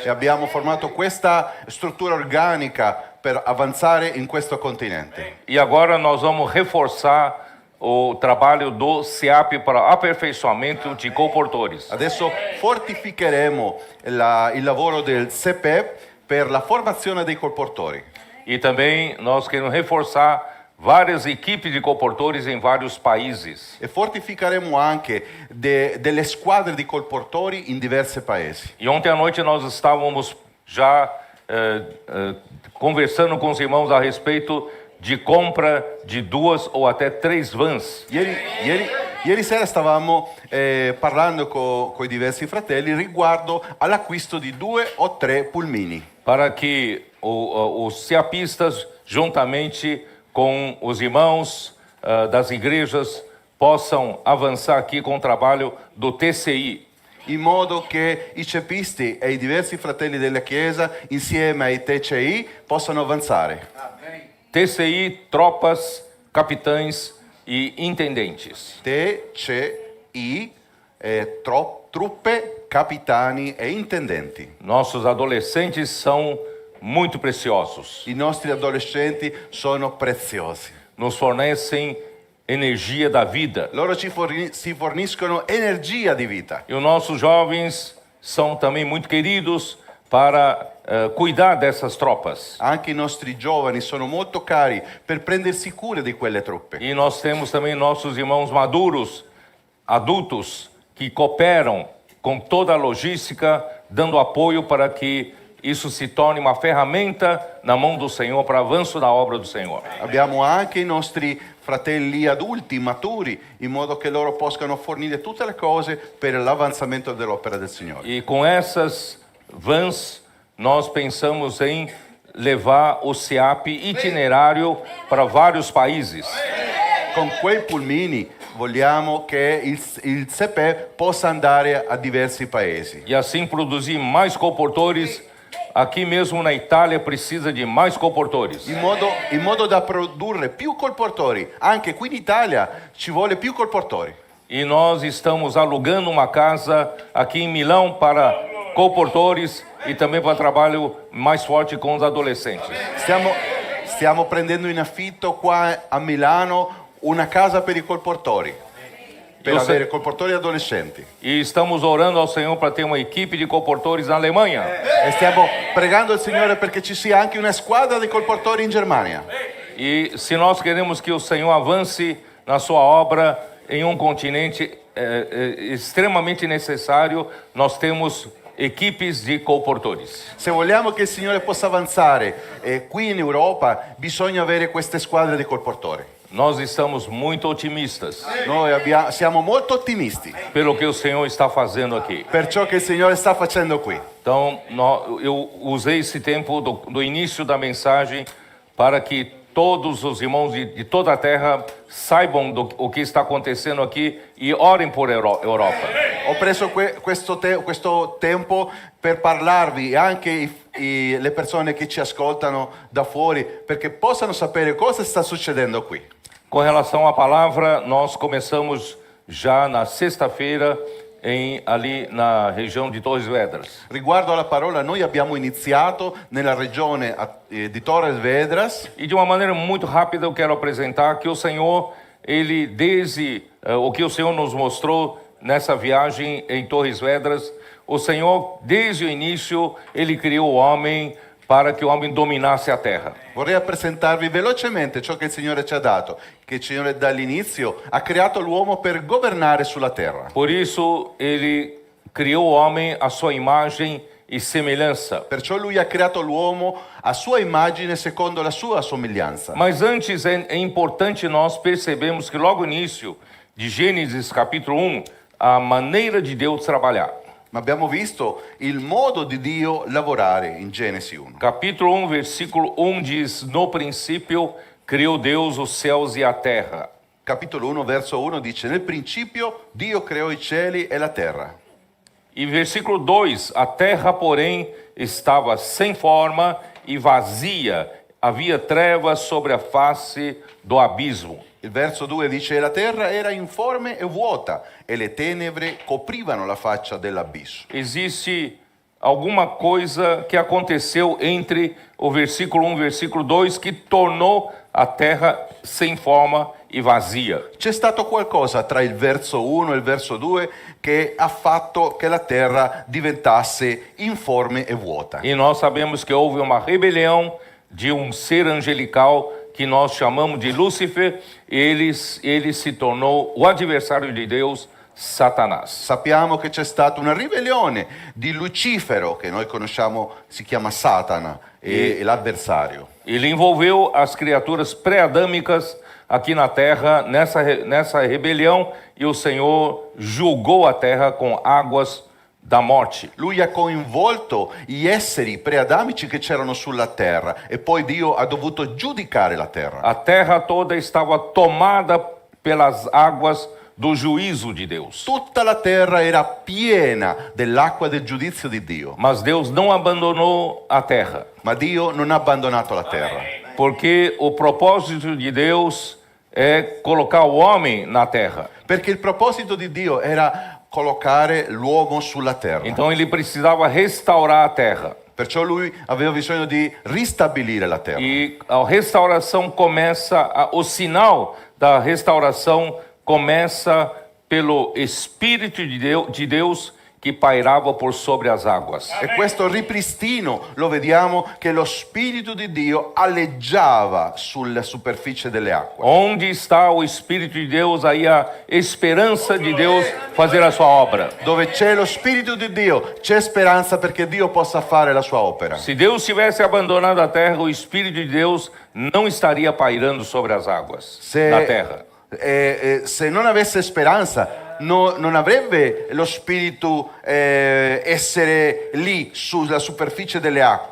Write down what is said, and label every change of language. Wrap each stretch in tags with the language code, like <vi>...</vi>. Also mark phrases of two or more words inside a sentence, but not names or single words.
<it>E abbiamo formato questa struttura organica per avanzare in questo continente.</it> <pt>E agora nós vamos reforçar o trabalho do SEAP para aperfeiçoamento de colportores.</pt> <it>Adesso fortificheremo il lavoro del SEPEP per la formazione dei colportori.</it> <pt>E também nós queremos reforçar várias equipes de colportores em vários países.</pt> <it>E fortificheremo anche delle squadre di colportori in diversi paesi.</it> <pt>E ontem à noite nós estávamos já conversando com os irmãos a respeito de compra de 2 ou até 3 vans.</pt> <it>Ieri sera stavamo parlando con i diversi fratelli riguardo all'acquisto di 2 o 3 pulmini.</it> <pt>Para que os SEAPistas, juntamente com os irmãos das igrejas, possam avançar aqui com o trabalho do TCI.</pt> <it>In modo che i cepisti e i diversi fratelli della Chiesa, insieme ai TCI, possano avanzare.</it> <pt>TCI, tropas, capitães e intendentes.</pt> <it>TCI, truppe, capitani e intendenti.</it> <pt>Nossos adolescentes são muito preciosos.</pt> <it>I nostri adolescenti sono preziosi.</it> <pt>Nos fornecem energia da vida.</pt> <it>Loro si forniscono energia di vita.</it> <pt>E os nossos jovens são também muito queridos para cuidar dessas tropas.</pt> <it>Anche i nostri giovani sono molto cari per prendersi cura di quelle truppe.</it> <pt>E nós temos também nossos irmãos maduros, adultos, que cooperam com toda a logística, dando apoio para que isso se torne uma ferramenta na mão do Senhor para avanço da obra do Senhor.</pt> <it>Abbiamo anche i nostri fratelli adulti, maturi, in modo che loro possano fornire tutte le cose per l'avanzamento dell'opera del Signore.</it> <pt>E com essas vans, nós pensamos em levar o SEAP itinerário para vários países.</pt> <it>con quei pulmini vogliamo che il CEPE possa andare a diversi paesi.</it> <pt>e assim produzir mais colportores. Aqui mesmo na Itália precisa de mais colportores.</pt> <it>In modo da produrre più colportori. Anche qui in Italia ci vuole più colportori.</it> <pt>E nós estamos alugando uma casa aqui em Milão para colportores e também para trabalho mais forte com os adolescentes.</pt> <it>Stiamo prendendo in affitto qua a Milano una casa per i colportori, per Io avere se- colportori adolescenti.</it> <pt>E estamos orando ao Senhor para ter uma equipe de colportores na Alemanha.</pt> <it>E stiamo pregando il Signore perché ci sia anche una squadra di colportori in Germania.</it> <pt>E se nós queremos que o Senhor avance na sua obra em um continente extremamente necessário, nós temos equipes de colportores.</pt> <it>Se vogliamo che il Signore possa avanzare qui in Europa, bisogna avere queste squadre di colportori.</it> <pt>Nós estamos muito otimistas</pt> <it>Noi siamo molto ottimisti</it> <pt>pelo que o Senhor está fazendo aqui.</pt> <it>per ciò che il Signore sta facendo qui.</it> <pt>Então, eu usei esse tempo do início da mensagem para que todos os irmãos de toda a terra saibam o que está acontecendo aqui e orem por Europa.</pt> <it>Ho preso questo tempo per parlarvi anche le persone che ci ascoltano da fuori perché possano sapere cosa sta succedendo qui.</it> <pt>Com relação à palavra, nós começamos já na sexta-feira ali na região de Torres Vedras.</pt> <it>Riguardo alla parola, noi abbiamo iniziato nella regione di Torres Vedras</it> <pt>E de uma maneira muito rápida eu quero apresentar que o Senhor, ele desde o que o Senhor nos mostrou nessa viagem em Torres Vedras, o Senhor desde o início, ele criou o homem para que o homem dominasse a terra.</pt> <it>Vorrei presentarvi velocemente ciò che il Signore ci ha dato, che il Signore dall'inizio ha creato l'uomo per governare sulla terra.</it> <pt>Por isso, ele criou o homem à sua imagem e semelhança.</pt> <it>Perciò lui ha creato l'uomo a sua immagine secondo la sua somiglianza.</it> <pt>Mas antes é importante nós percebermos que logo no início de Gênesis capítulo 1, a maneira de Deus trabalhar.</pt> <it>Ma abbiamo visto il modo di Dio lavorare in Genesi 1.</it> <pt>Capítulo 1, versículo 1 diz: No princípio criou Deus os céus e a terra.</pt> <it>Capitolo 1, verso 1 dice: Nel principio Dio creò i cieli e la terra.</it> <pt>E versículo 2: A terra, porém, estava sem forma e vazia, havia trevas sobre a face do abismo.</pt> <it>Il verso 2 dice: La terra era informe e vuota e le tenebre coprivano la faccia dell'abisso.</it> <pt>Existe alguma coisa que aconteceu entre o versículo 1 e o versículo 2 que tornou a terra sem forma e vazia.</pt> <it>C'è stato qualcosa tra il verso 1 e il verso 2 che ha fatto che la terra diventasse informe e vuota.</it> <pt>E nós sabemos que houve uma rebelião de um ser angelical que nós chamamos de Lúcifer, ele se tornou o adversário de Deus, Satanás.</pt> <it>Sappiamo che c'è stata una ribellione di Lucifero, che noi conosciamo, si chiama Satana, e l'avversario.</it> <pt>Ele envolveu as criaturas pré-adâmicas aqui na terra nessa rebelião e o Senhor julgou a terra com águas da morte.</pt> <it>Lui ha coinvolto gli esseri preadamici che c'erano sulla terra e poi Dio ha dovuto giudicare la terra.</it> <pt>A terra toda estava tomada pelas águas do juízo de Deus.</pt> <it>Tutta la terra era piena dell'acqua del giudizio di Dio,</it> <pt>Mas Deus não abandonou a terra,</pt> <it>ma Dio non ha abbandonato la terra,</it> <pt>porque o propósito de Deus é colocar o homem na terra.</pt> <it>perché il proposito di Dio era collocare l'uomo sulla terra.</it> <pt>Então ele precisava restaurar a terra.</pt> <it>Perciò lui aveva bisogno di ristabilire la terra.</it> <pt>E a restauração começa, o sinal da restauração começa pelo Espírito de Deus que pairava por sobre as águas.</pt> <it>E questo ripristino lo vediamo che lo Spirito di Dio alleggiava sulla superficie delle acque.</it> <pt>Onde está o Espírito de Deus, aí a esperança de Deus fazer a sua obra.</pt> <it>Dove c'è lo Spirito di Dio, c'è speranza perché Dio possa fare la sua opera.</it> <pt>Se Deus tivesse abandonado a terra, o Espírito de Deus não estaria pairando sobre as águas da terra.</pt> <it>Se non avesse speranza, non avrebbe lo Spirito essere lì sulla superficie delle acque.</it>